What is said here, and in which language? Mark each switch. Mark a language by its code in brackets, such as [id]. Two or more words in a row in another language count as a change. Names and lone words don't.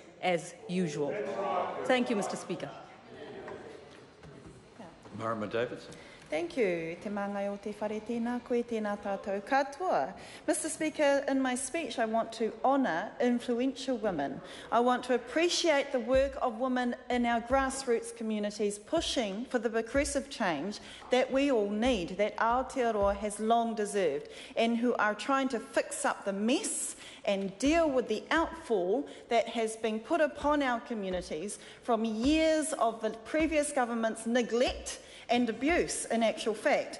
[en] as usual. Thank you, Mr. Speaker. Marama Davidson. Thank you. [mi] Te mangai o te whare tēnā, koe tēnā tātou katoa. [en] Mr. Speaker, in my speech I want to honour influential women. I want to appreciate the work of women in our grassroots communities pushing for the progressive change that we all need, that Aotearoa has long deserved, and who are trying to fix up the mess and deal with the outfall that has been put upon our communities from years of the previous government's neglect and abuse, in actual fact.